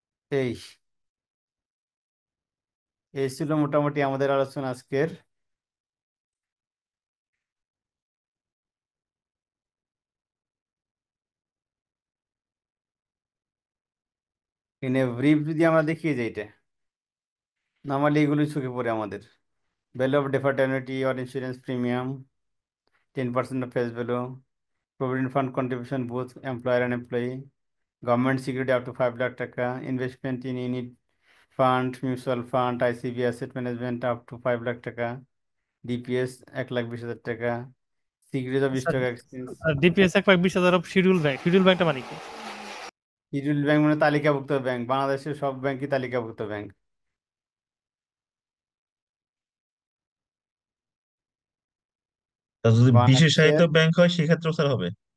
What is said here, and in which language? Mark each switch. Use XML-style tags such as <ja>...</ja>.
<bn>এই এই ছিল মোটামুটি আমাদের আলোচনা আজকের। ইন ব্রিফ যদি আমরা দেখিয়ে যাই, এটা নর্মালি এগুলি চোখে পড়ে আমাদের।</bn> <en>Value of deferred annuity or insurance premium 10% of face value, provident fund contribution both employer and employee, government security up to 5 lakh taka, investment in unit fund, mutual fund, ICB asset management up to 5 lakh taka, DPS 1,20,000 taka, securities of stock exchange।</en> <bn>DPS 1,20,000 schedule bank, schedule ব্যাংকটা মানে কি? Schedule bank মানে তালিকাভুক্ত bank, বাংলাদেশের সব ব্যাংকই তালিকাভুক্ত ব্যাংক। তা যদি বিশেষায়িত বাংলাদেশের ব্যাংক হয় সেক্ষেত্রেও স্যার হবে?</bn>